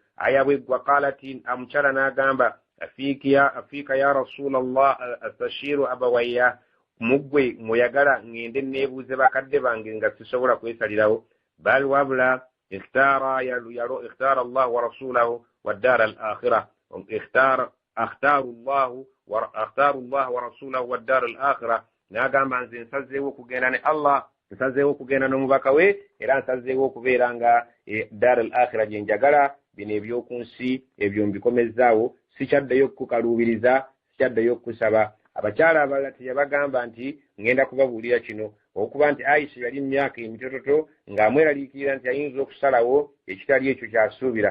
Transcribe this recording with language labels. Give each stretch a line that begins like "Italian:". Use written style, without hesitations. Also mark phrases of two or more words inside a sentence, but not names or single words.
Ganda: aya bweggwa qalati amukyala n'agamba
Arabic: أفيك يا رسول الله أستشير أبوي
Ganda: muggwe muyagala ngende neebuuze bakadde bange nga sisobola kwesalirawo bal wabula
Arabic: اختار الله ورسوله والدار الآخرة أختار الله ورسوله والدار الآخرة
Ganda: n'agamba nze nsazeewo okugenda ne Allah nsazeewo okugenda n'omubaka we era nsazeewo okubeera nga
Arabic: دار الآخرة
Ganda: gye njagala bino ebyokunsi ebyo mbikomezaawo sikyaddayo okukaluubiriza sikyaddayo okusaba. Abakyala abalala teyabagamba nti ngenda kubabuulira kino okuba nti Aisha yali myaka emitototo ng'amweraliikirira nti ayinza okusalawo ekitali ekyo kyasuubira.